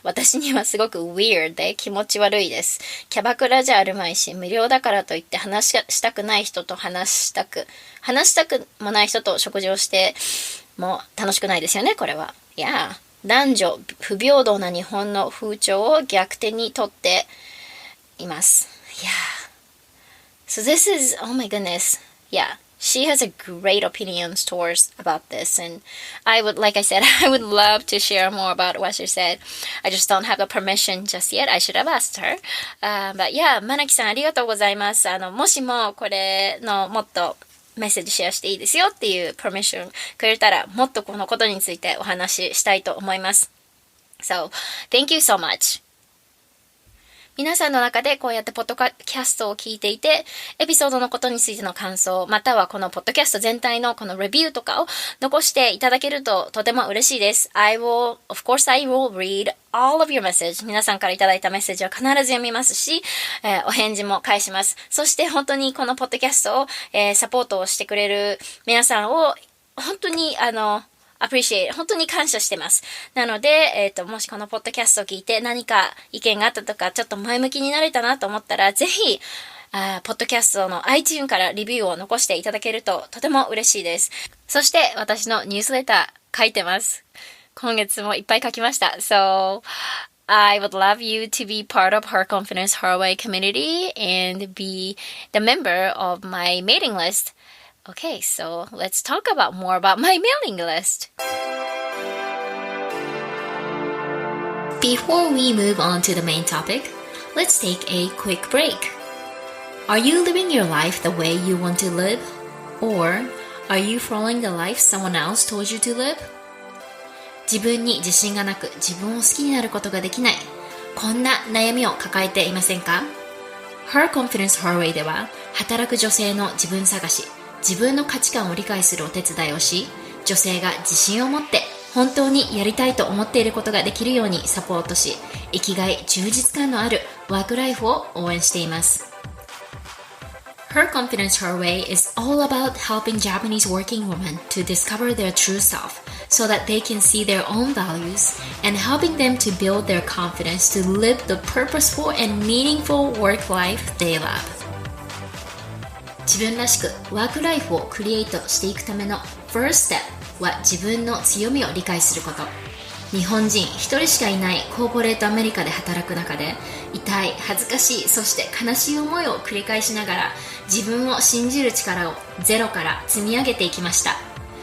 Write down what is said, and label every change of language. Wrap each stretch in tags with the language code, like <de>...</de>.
<ja>私にはすごく weird で気持ち悪いです。キャバクラじゃあるまいし、無料だからといって話したくない人と話したくもない人と食事をしても楽しくないですよね、これは。いや、男女不平等な日本の風潮を逆転にとっています。いや。</ja> <en>So this is, oh my goodness. Yeah.She has a great opinions towards about this, and like I said, I would love to share more about what she said. I just don't have the permission just yet. I should have asked her.</en> <ja>But yeah, マナキさんありがとうございます。もしもこれのもっとメッセージシェアしていいですよっていうパーミッションくれたら、もっとこのことについてお話ししたいと思います。</ja> <en>So, thank you so much.</en> <ja>皆さんの中でこうやってポッドキャストを聞いていて、エピソードのことについての感想、またはこのポッドキャスト全体のこのレビューとかを残していただけるととても嬉しいです。</ja> <en>of course I will read all of your message.</en> <ja>皆さんからいただいたメッセージは必ず読みますし、お返事も返します。そして本当にこのポッドキャストを、サポートをしてくれる皆さんを本当にappreciate 本当に感謝してます。なので、もしこのポッドキャストを聞いて何か意見があったとか、ちょっと前向きになれたなと思ったら、ぜひ、ポッドキャストの iTunes からレビューを残していただけるととても嬉しいです。そして私のニュースレター書いてます。今月もいっぱい書きました。</ja> <en>So, I would love you to be part of Her Confidence Her Way community and be the member of my mailing list.Okay, so let's talk about more about my mailing list. Before we move on to the main topic, let's take a quick break. Are you living your life the way you want to live? Or are you following the life someone else told you to live?</en> <ja>自分に自信がなく自分を好きになることができない。こんな悩みを抱えていませんか？ Her Confidence Her Way では働く女性の自分探し、自分の価値観を理解するお手伝いをし、女性が自信を持って本当にやりたいと思っていることができるようにサポートし、生きがい、充実感のあるワークライフを応援しています。</ja> <en>Her Confidence Her Way is all about helping Japanese working women to discover their true self so that they can see their own values and helping them to build their confidence to live the purposeful and meaningful work life they love.</en> <ja>自分らしくワークライフをクリエイトしていくための First Step は自分の強みを理解すること。日本人一人しかいないコーポレートアメリカで働く中で、痛い、恥ずかしい、そして悲しい思いを繰り返しながら自分を信じる力をゼロから積み上げていきました。</ja>